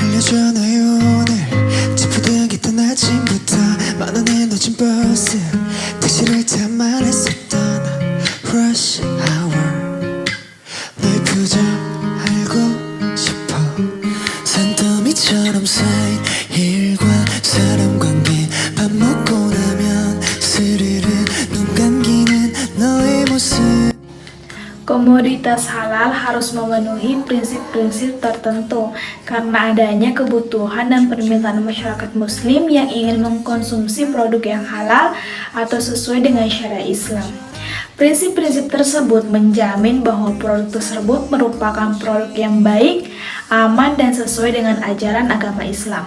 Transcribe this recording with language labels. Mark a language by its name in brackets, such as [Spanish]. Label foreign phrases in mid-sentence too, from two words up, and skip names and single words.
[Korean] 있잖아요 오늘 찌푸둥했던 아침부터 만원에 놓친 버스 택시를 타만 했었던 [English] rush hour [Korean] 너의 표정 알고 싶어 산더미처럼 쌓인 일과 사람 관계 밥 먹고 나면 스르르 눈 감기는 너의 모습. [Indonesian] Komoditas halal harus memenuhi prinsip-prinsip tertentu karena adanya kebutuhan dan permintaan masyarakat muslim yang ingin mengkonsumsi produk yang halal atau sesuai dengan syariat Islam. Prinsip-prinsip tersebut menjamin bahwa produk tersebut merupakan produk yang baik, aman, dan sesuai dengan ajaran agama Islam.